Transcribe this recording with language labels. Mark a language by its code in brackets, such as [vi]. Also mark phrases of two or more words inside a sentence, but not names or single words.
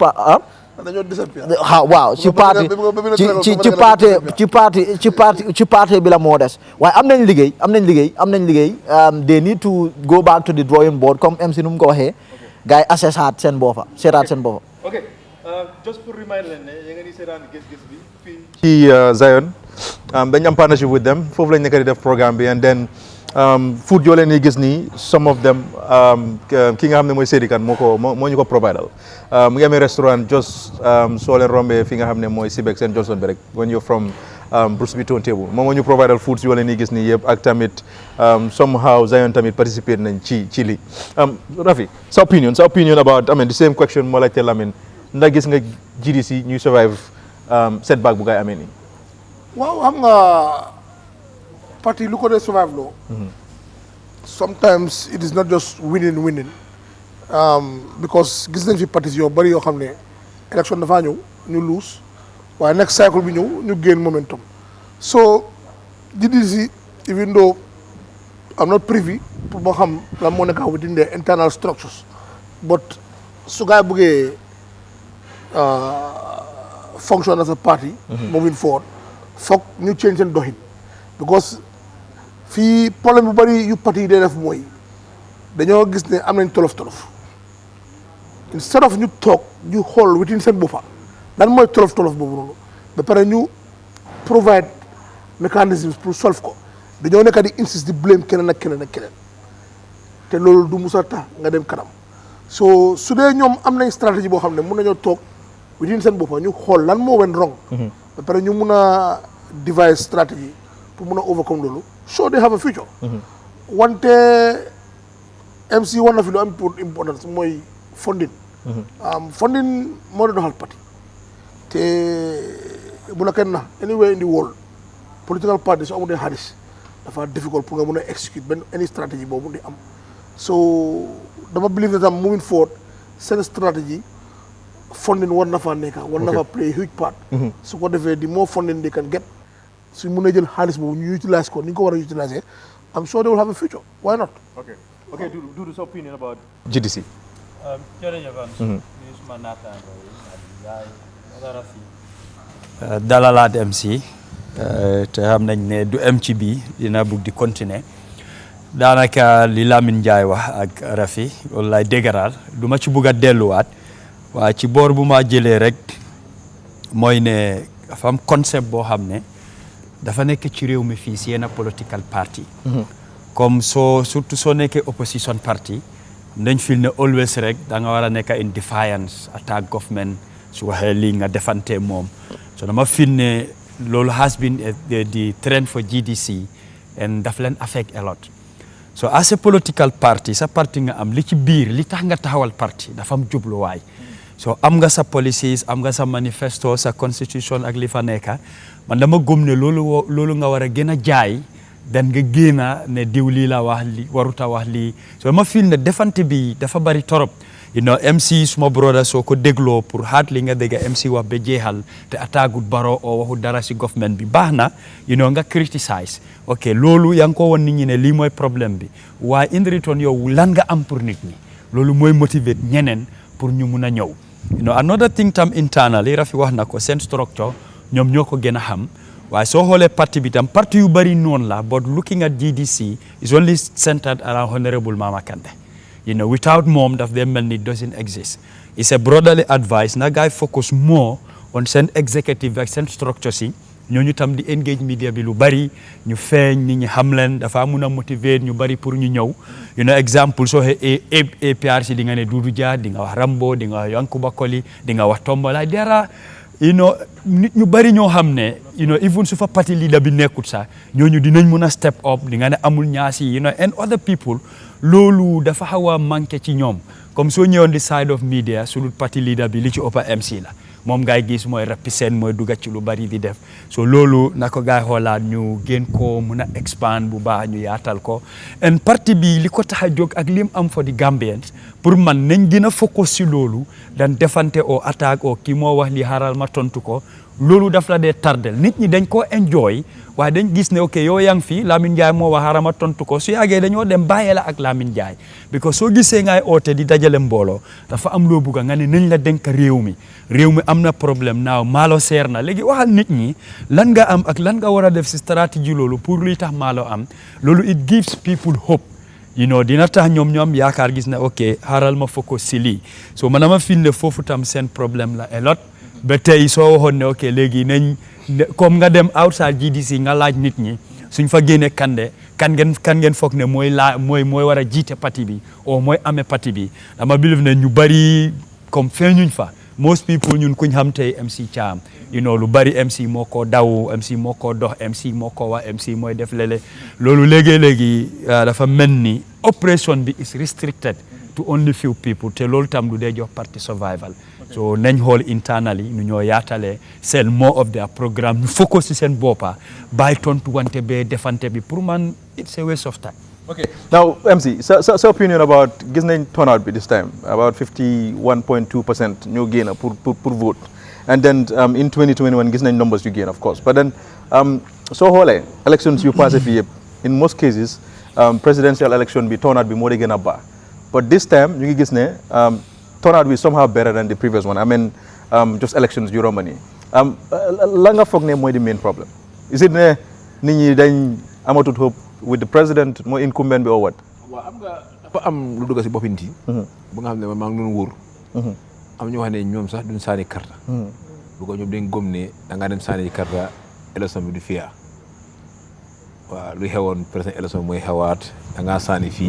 [wo] dañoo disappear waaw ci parti bi la moo des waaye am nañ liggéey [en] they need to go back to the drawing board [wo] comme MC nu mu ko waxee gars yi assessaat seen boppa [en] ok just [wo] pour remind leen ne ya nga ni seetaan gis-gis bi fii ci Zion dañ am [en] partnership with them [wo] foofu lañ nekk di def programme bi [en] and then [wo] food yoo leen di gis nii [en] some of them [wo] ki nga xam ne mooy Seydi Kane moo ñu ko providal mu ngi amee restaurant just soo leen rombee fi nga xam ne mooy Sibex and Johnson bi rek [en] when you're from Bruce Beaton table [wo] moom moo ñu providal foods yoo leen di gis nii yëpp ak tamit somehow Zion tamit participate nañ ci lii Rafi sa [en] opinion about I mean the same question [wo] moo laajte Lamine ndax gis nga GDC ñuy survive setback bu gaay amee nii waaw xam nga parti lu ko dee survive loo [en] sometimes it is not just winning because [wo] gis nañ fi partis yoo bari yoo xam ne élection dafaa ñëw ñu lose waaye [en] next cycle [wo] bi ñëw ñu [en] gain momentum so GDC even though I'm not privy [wo] pour moo xam lan moo nekk [en] within the internal structures but [wo] su gaay bëggee [en] function as a party moving forward [wo] foog ñu change seen doxin because fii problème bu bari yu parti yi day def mooy dañoo gis ne am nañ tolof [en] instead of [wo] ñu toog ñu xool within seen boppa lan mooy tolof boobu noonu ba pare ñu [en] provide mechanisms [wo] pour solve ko dañoo nekk di insist di blame keneen ak keneen te loolu du musa tax nga dem kanam so su dee ñoom am nañ stratégie boo xam ne mun nañoo toog within seen boppa ñu xool lan moo [en] wen wrong [wo] ba pare ñu mun a devise stratégie pour mun a overcome loolu [en] so they have a future [wo] wante MC war na fi lu am importance mooy [en] funding funding [wo] moo doon doxal parti te bu la kenn na [en] anywhere in the world political party [wo] su amul xaalis dafa difficult pour nga mun a execute benn any stratégie boobu di am so dama believe ne tam [en] moving forward [wo] seen stratégie funding war na fa nekka war na fa [en] play a huge part [wo] su ko defee di [en] more funding they can get [wo] su mun a jël xaalis boobu ñu utilize ko ni ñu ko war a utiliser [en] I'm sure they will have a future why not [wo] okay Doudou sa [en] opinion about [wo] GDC jërëjëf suma naataango yi dalalaat MC te xam nañ ne du em ci bii dina bugg di continuer daanaka li Lamine Ndiaye wax ak Rafi loolu lay dégaraal du ma ci bugg a delluwaat waaye ci boor bu ma jëlee rek mooy ne dafa am concept boo xam ne dafa nekk ci réew mi fii si yenn [en] political party [fr] comme surtout [wo] soo nekkee [en] opposition party [wo] dañ fil ne always rek da nga war a nekk [en] in defiance attack government [wo] su waxee lii nga defante moom so dama fil ne loolu [en] has been the trend for GDC and [wo] daf leen [en] affect a lot so as a political party [wo] sa parti nga am li ci biir li tax nga taxawal parti dafa am jubluwaay so am nga sa policies am nga sa manifesto sa constitution ak li fa nekka man dama gëm ne loolu nga war a gën a jaay dan nga génn ne diw lii la wax li waruta wax lii so ma feel ne defante bi dafa bari torop [en] you know [wo] MC suma brother soo ko dégloo pour xaat li nga dégg MC wax ba jeexal te attaagut baro oo waxu dara si government bi baax na [en] you know [wo] nga criticize ok loolu yaa ngi ko woon nit ñi ne lii mooy problème bi waaye in return yow lan nga am pour nit ñi loolu mooy motiver ñeneen pour ñu mun a ñëw [en] you know another thing [wo] tam internally Rafi wax na ko seen structure ñoom ñoo ko gën a xam waaye soo xoolee parti bi tam parti yu bari noonu la [en] but looking at GDC is only centered around [wo] Honorable Mama Kandeh [en] you know without [wo] moom daf dee mel ni [en] doesn't exist it's a brotherly advice [wo] na guy [en] focus more on [wo] seen executive ak seen structure si ñooñu tam di [en] engage media [wo] bi lu bari ñu feeñ nit ñi xam leen dafa mun a motiver ñu bari pour ñu ñëw [en] you know [wo] exemple soo xee APRC di nga ne Doudou Dia di nga wax Rambo di nga wax Yankuba Koli di nga wax Tombola dara [en] you know [wo] nit ñu bari ñoo xam ne [en] you know [wo] even su fa party leader bi nekkut sax ñooñu dinañ mun a [en] step up [wo] di nga ne amul ñaasi [en] you know and other people [wo] loolu dafa xaw a manqué ci ñoom comme soo ñëwoon di [en] side of media [wo] su dul party leader bi li ci ëpp MC la moom ngay gis mooy represent mooy dugga ci lu bari di def so loolu na ko gaay xoolaat ñu gën koo mun a expand bu baax ñu yaatal ko and parti bi li ko tax a jóg ak lim am [en] for the Gambians [wo] pour man nañ gën a focus si loolu dan defante o attaque o kii moo wax li xaaral ma tontu ko loolu daf la dee tardel nit ñi dañ koo enjoy waaye dañ gis ne ok yow yaa ngi fi Lamine Ndiaye moo wax xarama tontu ko su yàggee dañoo dem bàyyee la ak Lamine Ndiaye because soo gisee ngay oote di dajale mbooloo dafa am loo bugga nga ne nañ la dénk réew mi am na problème naaw maalo seer na léegi waxal nit ñi lan nga am ak lan nga war a def si stratégie loolu pour luy tax maalo am loolu [en] it gives people hope [wo] dina tax ñoom yaakaar gis na ok xaaral ma focus si lii so man ma finde foofu tam seen problème la [en] a lot [wo] ba tey soo waxoon ne ok léegi nañ comme nga dem outside GDC nga laaj nit ñi suñ fa génne kan ngeen foog ne mooy war a jiite parti bi o mooy amee parti bi dama believe ne ñu bari comme feeñuñ fa [en] most people [wo] ñun kuñ xam tey MC Cham lu bari MC moo ko daw MC moo ko dox MC moo ko wax MC mooy def lele loolu léegi dafa mel ni oppression bi [en] is restricted to only few people [wo] te loolu tam du dee jox parti survival so nañ xool internally nu ñoo yaatalee [en] sell more of their programme [wo] ñu focus ci seen boppa bàyyi tontu wante bee defante bi pour man [en] it's a waste of time. Okay. Now, MC, so opinion about [wo] gis nañ turnout bi [en] this time about 51.2% [wo] ñoo génn pour vote [en] and then in 2021 [wo] gis nañ numbers yu génn [en] of course but then [wo] soo xoolee elections yu passé fii yëpp [en] in most cases presidential election [wo] bi turnout bi moo di gën a baax but this time ñu ngi gis ne turnout bi [en] somehow better than the previous one I mean just [wo] elections yu romb nii la nga foog ne mooy [en] the main problem is it [wo] ne nit ñi dañ amatut hope [en] with the president [wo] mooy incumbent bi [en] or what. [wo] waaw xam nga dafa am lu dugg si boppin ti bu nga xam ne man maa ngi doon wóor am ñoo xam ne ñoom sax duñ saani karta bu ko ñoom dañ gëm ne da ngaa dem saani karta élection bi du fiyaa waaw luy xewoon président élection mooy xewaat da ngaa saani fii